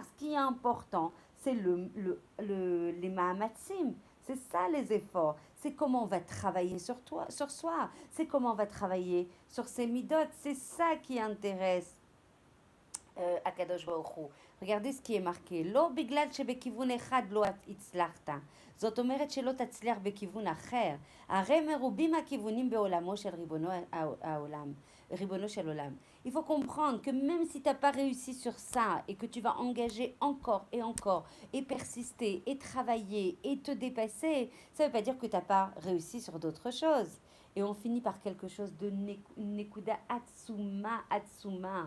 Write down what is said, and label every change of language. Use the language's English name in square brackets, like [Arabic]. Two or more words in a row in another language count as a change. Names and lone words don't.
[French] Ce qui est important, c'est les mahamatsim. C'est ça les efforts. C'est comment on va travailler sur soi. C'est comment on va travailler sur ses midotes. C'est ça qui intéresse Akadosh Baruch Hu. Regardez ce qui est marqué. [Hebrew] לא בגלל שבכיוון אחד לא הצלחת. זאת אומרת שלא תצליח בכיוון אחר. הרי מרובים הכיוונים בעולמו של ריבונו של עולם. [French] Il faut comprendre que même si tu n'as pas réussi sur ça et que tu vas engager encore et persister et travailler et te dépasser, ça ne veut pas dire que tu n'as pas réussi sur d'autres choses. Et on finit par quelque chose de [Hebrew] נקודה עצומה.